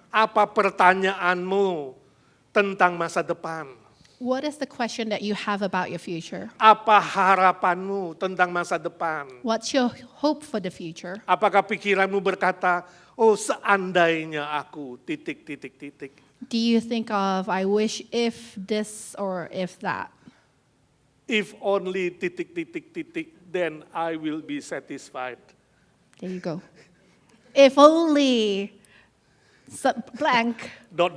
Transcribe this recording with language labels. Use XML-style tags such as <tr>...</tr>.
<id>Apa pertanyaanmu tentang masa depan?</id> <en>What is the question that you have about your future?</en> <id>Apa harapanmu tentang masa depan?</id> <en>What's your hope for the future?</en> <id>Apakah pikiranmu berkata, oh seandainya aku, titik.</id> <en>Do you think of, I wish if this or if that? If only titik, then I will be satisfied. There you go. If only blank, Dot,</en>